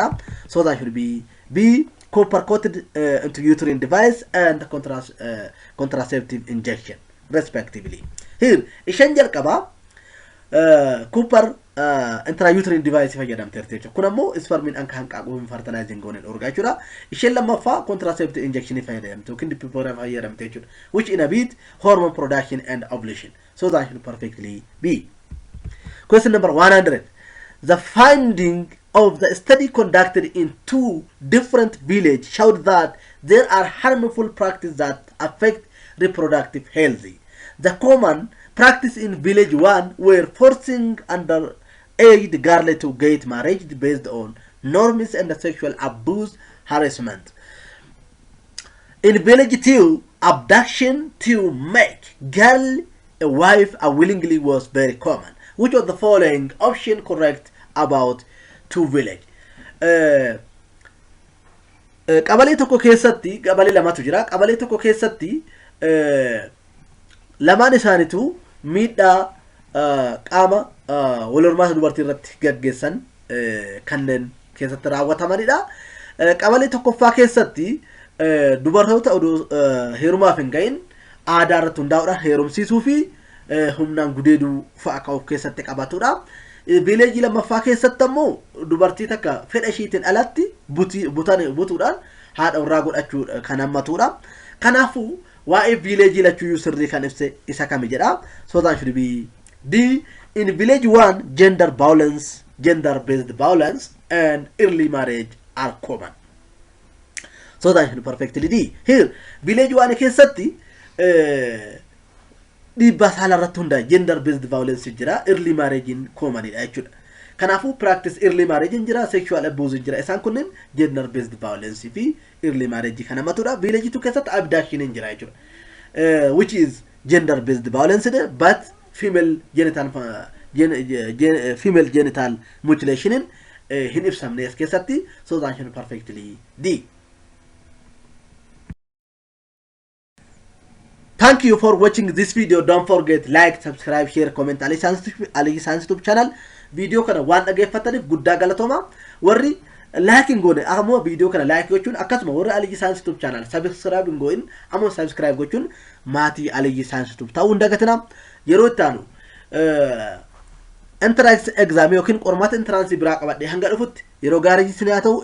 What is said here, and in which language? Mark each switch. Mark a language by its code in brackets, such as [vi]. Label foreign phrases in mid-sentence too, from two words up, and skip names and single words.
[en] So that should be B, copper coated intrauterine device and contraceptive injection respectively. [om] Here isheen jalqaba [en] copper intrauterine device [om] fayyadamte jechuudha. Kun ammoo spermin anka hanqaaquu fertilizing goone dhorgaa jechuudha. Isheen lammaffaa [en] contraceptive injection [om] fayyadamte yookiin dipipora fayyadamte jechuudha. [en] Which inhibit hormone production and ovulation. So that should perfectly be. Question number 100. The finding of the study conducted in two different villages showed that there are harmful practices that affect reproductive health. The common practice in village 1 were forcing underage girls to get married based on norms and sexual abuse harassment. In village 2, abduction to make girl a wife willingly was very common. Which of the following option correct about two village? [om] Qabalee tokko keessatti qabalee lamatu jira. Qabalee tokko keessatti lamaan isaaniitu miidhaa qaama wal hormaata dubartii irratti gaggeessan kanneen keessatti raawwatamanidha. Qabalee tokkoffaa keessatti dubartoota heerumaaf hin gahin aadaa irratti hundaa'uudhaan heerumsiisuu fi humnaan gudeeduu fa'a kan of keessatti qabatudha. Vileejii lammaffaa keessatti ammoo dubartii takka fedha ishiitiin alatti butuudhaan haadha irraa godhachuu kan hammatudha. Kanaafuu waa'ee vileejii lachuyyuu sirrii kan ibse isa kami jedha. [en] So that should be D. In village 1, gender violence, gender-based violence and early marriage are common. So that should be perfectly D. [om] Here, village 1 keessatti dhiibbaa saala irratti hundaa [en] gender-based violence [om] jira, [en] early marriage [om] commonidha jechuudha. [en] Kanaafuu practice early marriage jira, sexual abuse jira. [om] Isaan kunneen [en] gender-based violence [om] fi [en] early marriage [om] kan hamatudha. Village 2 keessatti abduction jira jechuudha. [en] Which is gender-based violence, but female genital mutilation [om] hin ibsamne as keessatti. [en] So that should perfectly D. Thank you for watching this video. Don't forget like, subscribe, share, comment. Ali Science YouTube channel. [om] Video kana waan dhaggeeffataniif guddaa galatooma. Warri like goone ammoo video kana like gochuun akkasuma warri Ali Science YouTube channel subscribe goone ammoo subscribe gochuun maatii Ali Science YouTube ta'uu hin dagatina. Yeroo itti aanu [en] entrance exam [om] yookiin qormaata entrance biraa qabadhe hanga dhufutti yeroo gaarii isin haa ta'u.